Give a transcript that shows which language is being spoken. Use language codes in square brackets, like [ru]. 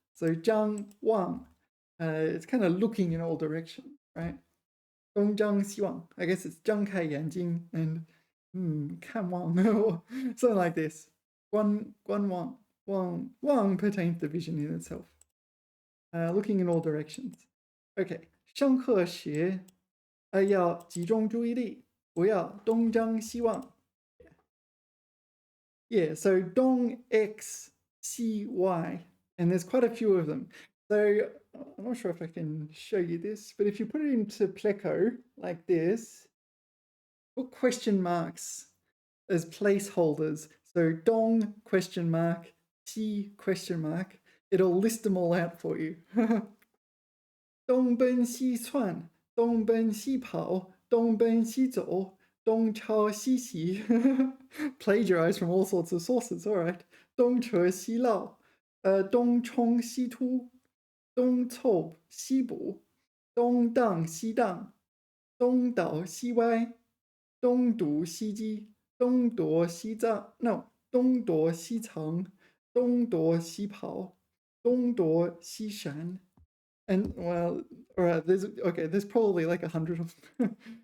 [en] So zhang wang, it's kind of looking in all directions, right? [zh] Dong zhang xi wang. [en] I guess it's [zh] zhang kai yan jing [en] and kan wang, something like this. Guan wang. Wang pertains to vision in itself. Looking in all directions. Okay. [zh] 上课时要集中注意力，不要东张西望. [en] Yeah, so dong x c y, and there's quite a few of them. So I'm not sure if I can show you this, but if you put it into Pleco like this, put question marks as placeholders. So dong question mark, xi question mark. It'll list them all out for you. [zh] 东奔西窜，东奔西跑，东奔西走，东抄西袭. [en] Plagiarized from all sorts of sources, all right. [zh] 东扯西绕，东冲西突，东凑西补，东荡西荡，东倒西歪，东堵西击，东躲西藏 ，no， 东躲西藏，东躲西跑，东躲西闪. [en] And well, all right, there's probably like 100 of them.